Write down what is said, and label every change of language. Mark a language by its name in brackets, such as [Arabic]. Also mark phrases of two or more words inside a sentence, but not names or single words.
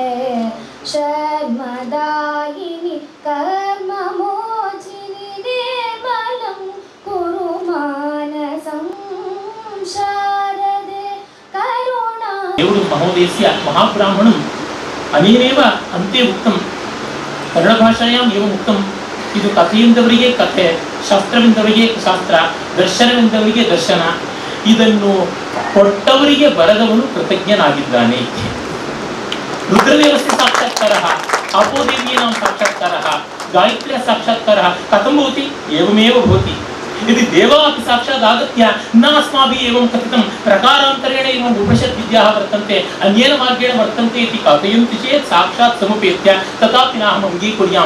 [Sanskrit] शर्मदायिनि कर्ममोचिनि निर्मलं कुरु मानसं। शारदे करुणा देवुडु महोदयस्य महाब्राह्मणम् अनेनेव अन्ते उक्तं, कन्नडभाषायाम् एवम् उक्तम्, [Kannada] ಇದು ಕಥೆಯಿಂದವರಿಗೆ ಕಥೆ, ಶಾಸ್ತ್ರವಿಂದವರಿಗೆ ಶಾಸ್ತ್ರ, ದರ್ಶನವಿಂದವರಿಗೆ ದರ್ಶನ. ಇದನ್ನು ಕೊಟ್ಟವರಿಗೆ ಬರೆದವನು ಕೃತಜ್ಞನಾಗಿದ್ದಾನೆ. [Sanskrit] रुद्रदेवस्य साक्षात्कारः, आपोदेवीनां साक्षात्कारः, गायत्र्या साक्षात्कारः कथं भवति? एवमेव भवति। यदि देवा अपि साक्षात् आगत्य न अस्माभिः एवं कथितं प्रकारान्तरेण एवम् उपनिषद्विद्याः वर्तन्ते, अन्येन मार्गेण वर्तन्ते इति कथयन्ति चेत् साक्षात् समुपेत्य तथापि नाहम् अङ्गीकुर्यां।